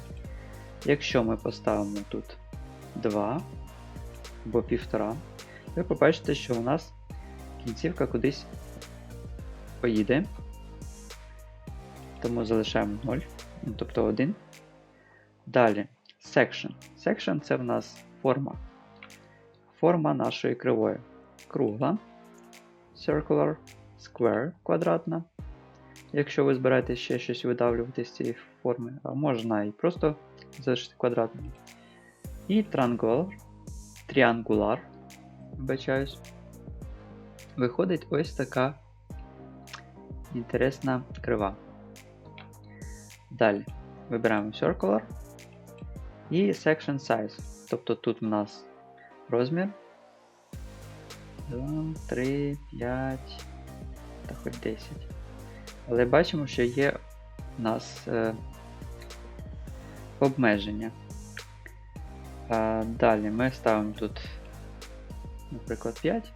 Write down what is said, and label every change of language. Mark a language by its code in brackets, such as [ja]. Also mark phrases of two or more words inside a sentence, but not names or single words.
[uk] Якщо ми поставимо тут 2 або 1,5, ви побачите, що у нас кінцівка кудись поїде. Тому залишаємо 0, тобто 1. Далі section. Section це в нас форма. Форма нашої кривої. Кругла, [en] circular, square, [uk] квадратна. Якщо ви збираєтесь ще щось видавлювати з цієї форми, а можна і просто залишити квадратною. І triangular, вибачаюсь. Виходить ось така інтересна крива. Далі вибираємо circular і [en] section size. [uk] Тобто тут у нас розмір 2, 3, 5 та хоч 10. Але бачимо, що є у нас обмеження. Далі ми ставимо тут, наприклад, 5.